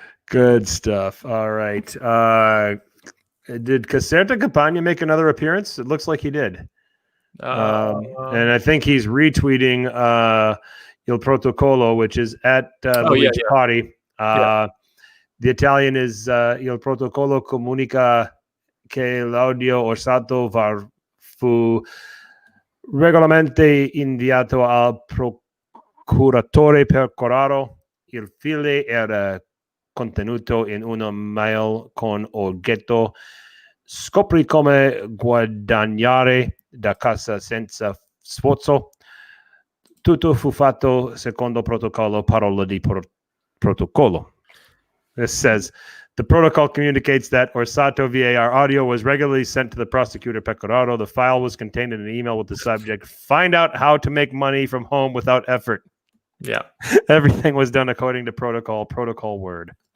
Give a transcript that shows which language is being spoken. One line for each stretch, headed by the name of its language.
English: Good stuff. All right. Did Caserta Campagna make another appearance? It looks like he did. And I think he's retweeting Il Protocolo, which is at Luigi Party. The Italian is
Italian: Il Protocolo comunica che l'audio orsato fu regolarmente inviato al procuratore per Corrado. Il file era contenuto in una mail con oggetto scopri come guadagnare da casa senza sforzo. Tutto fu fatto secondo protocollo, parola di protocollo.
English: This says, the protocol communicates that Orsato VAR audio was regularly sent to the prosecutor Pecoraro. The file was contained in an email with the subject, find out how to make money from home without effort. Yeah. Everything was done according to protocol word.